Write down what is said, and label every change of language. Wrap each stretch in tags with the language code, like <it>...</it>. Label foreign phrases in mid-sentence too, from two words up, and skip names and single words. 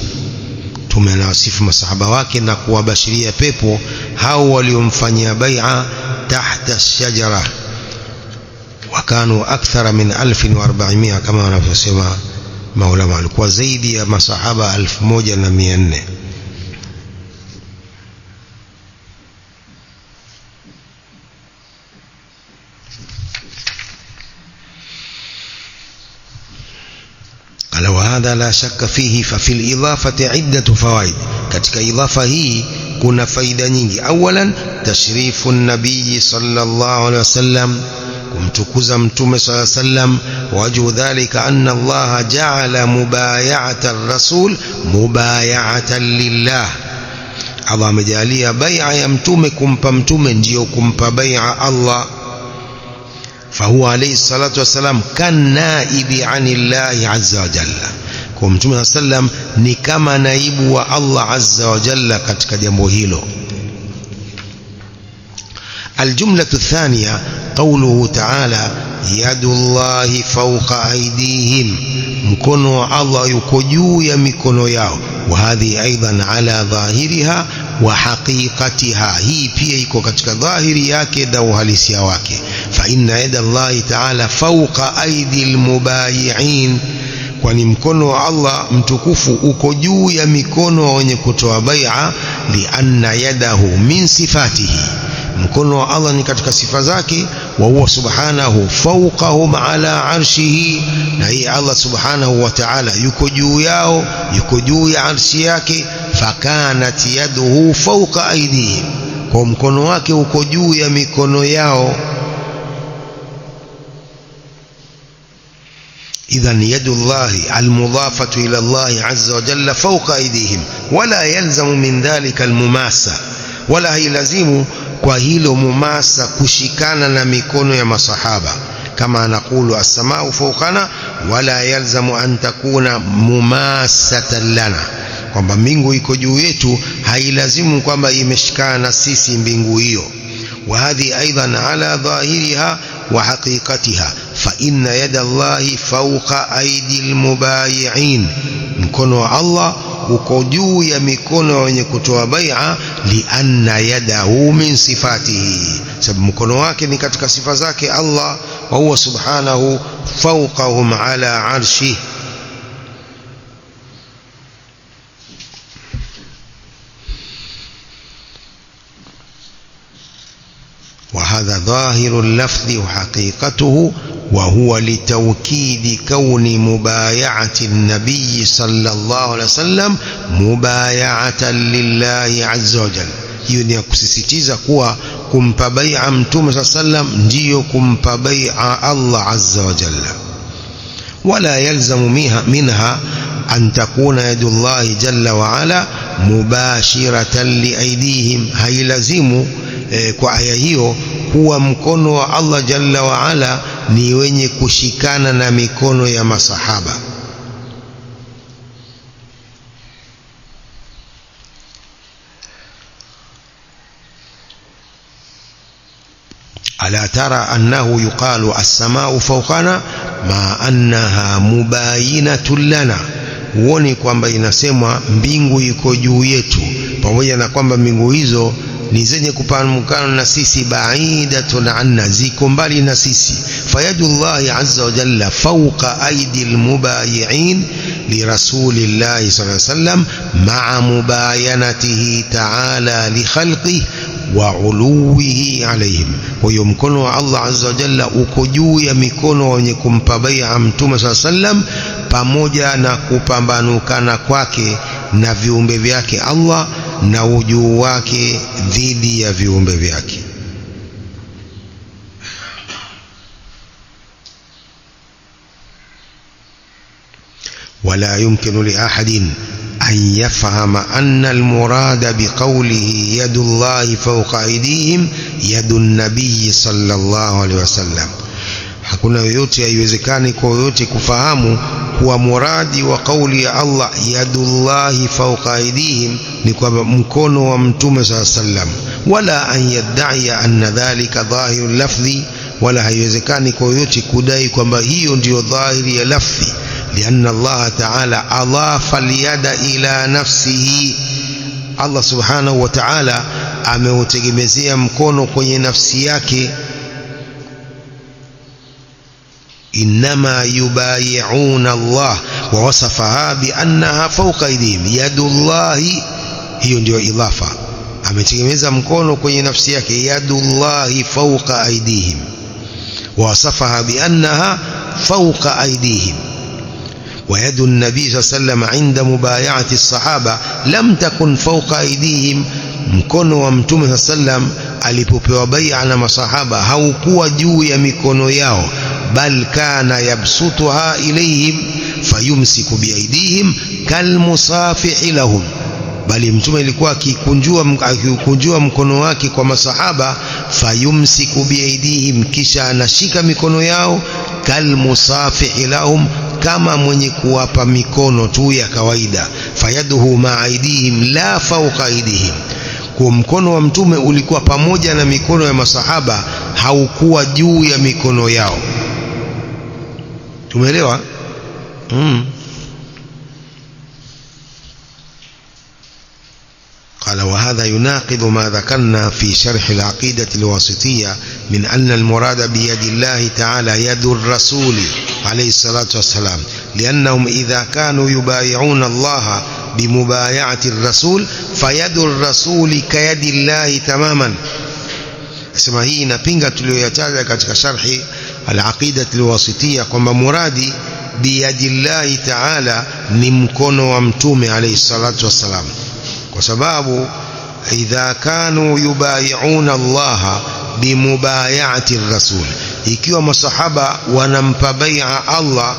<sw>Mtume anawasifu masahaba wake na kuwabashiria pepo hao waliomfanyia bai'a</sw> <ar>تحت الشجرة، وكانوا أكثر من 1400,</ar> <sw>kama wanavyosema maulama, walikuwa zaidi ya masahaba 1400.</sw> <ar>قال وهذا لا شك فيه ففي الإضافة عدة فوائد.</ar> <sw>katika idhafa hii kuna faida nyingi.</sw> <ar>أولاً تشريف النبي صلى الله عليه وسلم,</ar> <sw>kumtukuza mtume</sw> <ar>صلى الله عليه وسلم. وجه ذلك أن الله جعل مبايعة الرسول مبايعة لله,</ar> <sw>Allah amejalia bai'a ya mtume kumpa mtume ndio kumpa bai'a Allah.</sw> <ar>فهو عليه الصلاة والسلام كالنائب عن الله عز وجل,</ar> <sw>kwa mtume sallam ni kama naibu wa Allah</sw> <ar>عز وجل</ar> <sw>katika jambo hilo.</sw> <ar>الجملة الثانية قوله تعالى يد الله فوق أيديهم,</ar> <sw>mkono wa Allah yuko juu ya mikono yao.</sw> <ar>وهذه أيضا على ظاهرها وحقيقتها,</ar> <sw>hii pia iko katika dhahiri yake na uhalisia wake.</sw> <ar>فإن يد الله تعالى فوق أيدي المبايعين,</ar> <sw>kwani mkono wa Allah mtukufu uko juu ya mikono wenye kutoa bai'a.</sw> <ar>لأن يده من صفاته,</ar> <sw>mkono wa Allah ni katika sifa zake.</sw> <ar>وهو سبحانه فوقهم على عرشه,</ar> <sw>na hii Allah</sw> <ar>سبحانه وتعالى</ar> <sw>yuko juu yao, yuko juu ya arshi yake.</sw> <ar>فكانت يده فوق أيديهم,</ar> <sw>kwa mkono wake uko juu ya mikono yao.</sw> <ar>إذن يد الله المضافة إلى الله عز وجل فوق أيديهم، ولا يلزم من ذلك المماسة.</ar> <sw>wala hailazimu kwa hilo mumasa kushikana na mikono ya masahaba,</sw> <ar>كما نقول السماء فوقنا ولا يلزم أن تكون مماسة لنا,</ar> <sw>kwamba mbingu iko juu yetu hailazimu kwamba imeshikana na sisi mbingu hiyo.</sw> <ar>وهذه أيضا على ظاهرها وحقيقتها، فإن يد الله فوق أيدي المبايعين,</ar> <sw>mkono wa Allah uko juu ya mikono wenye kutoa bai'a,</sw> <ar>لأن يده من صفاته,</ar> <sw>sababu mkono wake ni katika sifa zake Allah,</sw> <ar>وهو سبحانه فوقهم على عرشه. وهذا ظاهر اللفظ وحقيقته، وهو لتوكيد كون مبايعة النبي صلى الله عليه وسلم مبايعة لله عز وجل.</ar> <sw>hiyo ni kusisitiza kuwa kumpa bai'a mtume</sw> <ar>صلى الله عليه وسلم</ar> <sw>ndio kumpa bai'a Allah</sw> <ar>عز وجل. ولا يلزم منها أن تكون يد الله جل وعلا مباشرة لأيديهم،</ar> <sw>hailazimu kwa aya hiyo kuwa mkono wa Allah</sw> <ar>جل وعلا</ar> <sw>ni wenye kushikana na mikono ya masahaba.</sw> <ar>ألا ترى أنه يقال السماء فوقنا ما أنها مباينة لنا،</ar> <sw>uone kwamba inasemwa mbingu iko juu yetu, pamoja na kwamba mbingu hizo ni zenye kupamukana na sisi,</sw> <ar>بعيدة أن,</ar> <sw>ziko mbali na sisi.</sw> <ar>فيد الله عز وجل فوق أيدي المبايعين لرسول الله صلى الله عليه وسلم مع مباينته تعالى لخلقه وعلوه عليهم.</ar> <sw>Kwa hiyo mkono wa Allah</sw> <ar>عز وجل</ar> <sw>uko juu ya mikono wenye kumpa bai'a mtume</sw> <ar>صلى الله عليه وسلم,</ar> <sw>pamoja na kupambanukana kwake na viumbe vyake Allah na ujuu wake dhidi ya viumbe vyake.</sw> <ar>ولا يمكن لأحد أن يفهم أن المراد بقوله يد الله فوق أيديهم يد النبي صلى الله عليه وسلم.</ar> <sw>hakuna yoyote, haiwezekani kwa yoyote kufahamu kuwa muradi wa kauli ya Allah</sw> <ar>يد الله فوق أيديهم</ar> <sw>ni kwamba mkono wa mtume</sw> <ar>صلى الله عليه وسلم, ولا أن يدعي أن ذلك ظاهر اللفظ,</ar> <sw>wala haiwezekani kwa yoyote kudai kwamba hiyo ndiyo dhahiri ya lafzi,</sw> <ar>لأن الله تعالى أضاف اليد إلى نفسه,</ar> <sw>Allah</sw> <ar>سبحانه وتعالى</ar> <sw>ameutegemezea mkono kwenye nafsi yake.</sw> <ar>إنما يبايعون الله ووصفها بأنها فوق أيديهم يد الله،</ar> <sw>hiyo ndio idhafa, ametegemeza mkono kwenye nafsi yake,</sw> <ar>يد الله فوق أيديهم, ووصفها بأنها فوق أيديهم. ويد النبي صلى الله عليه وسلم عند مبايعة الصحابة لم تكن فوق أيديهم،</ar> <sw>mkono wa mtume</sw> <ar>صلى الله عليه وسلم</ar> <sw>alipopewa bai'a na masahaba haukuwa juu ya mikono yao,</sw> <ar>بل كان يبسطها إليهم فيمسك بأيديهم كالمصافح لهم,</ar> <sw>bali mtume alikuwa akikunjua mkono wake kwa masahaba,</sw> <ar>فيمسك بأيديهم,</ar> <sw>kisha anashika mikono yao,</sw> <ar>كالمصافح لهم,</ar> <sw>kama mwenye kuwapa mikono tu ya kawaida,</sw> <ar>فيده مع أيديهم لا فوق أيديهم.</ar> <sw>Kwa mkono wa mtume ulikuwa pamoja na mikono ya masahaba, haukuwa juu ya mikono yao. Tumeelewa?</sw> <ar>قال وهذا يناقض ما ذكرنا في شرح العقيدة الواسطية من أن المراد بيد الله تعالى يد الرسول عليه الصلاة والسلام، لأنهم إذا كانوا يبايعون الله بمبايعة الرسول فيد الرسول كيد الله تماما.</ar> <sw>اسمع hii inapinga tuliyoyataja katika sharhi al-aqida al-wasitiyya kwamba muradi</sw> <ar>بيد الله تعالى</ar> <sw>ni mkono wa mtume</sw> <ar>عليه الصلاة والسلام,</ar> <sw>kwa sababu</sw> <ar>إذا كانوا يبايعون الله بمبايعة الرسول,</ar> <sw>ikiwa masahaba wanampa bai'a Allah</sw>